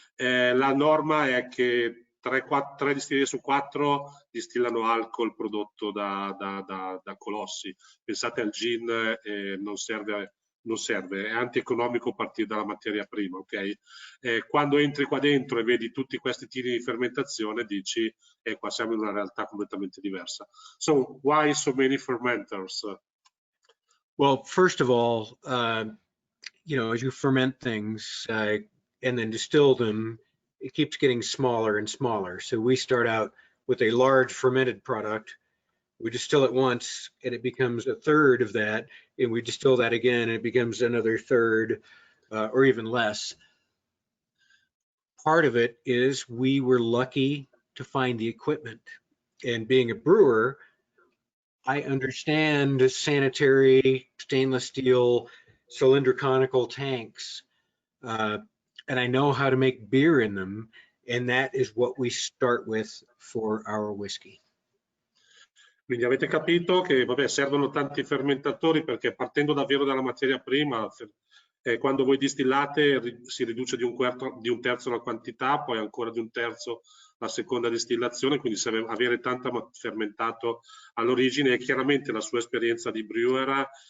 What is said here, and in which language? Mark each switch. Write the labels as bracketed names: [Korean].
[Italian] La norma è che 3 distillerie su 4 distillano alcol prodotto da colossi. Pensate al gin, non serve non serve, è antieconomico partire dalla materia prima, ok? Quando entri qua dentro e vedi tutti questi tiri di fermentazione, dici, qua siamo in una realtà completamente diversa. [English] So, why so many fermenters? Well, first of all, you know, as you ferment things and then distill them, it keeps getting smaller and smaller. So we start out with a large fermented product. We distill it once and it becomes a third of that, and we distill that again and it becomes another third or even less. Part of it is we were lucky to find the equipment. And being a brewer, I understand sanitary stainless steel cylindrical tanks, and I know how to make beer in them, and that is what we start with for our whiskey. [Italian] Quindi avete capito che vabbè, servono tanti fermentatori perché partendo davvero dalla materia prima, quando voi distillate si riduce di un terzo la quantità, poi ancora di un terzo la seconda distillazione, quindi serve avere tanto fermentato all'origine, e chiaramente la sua esperienza di brewer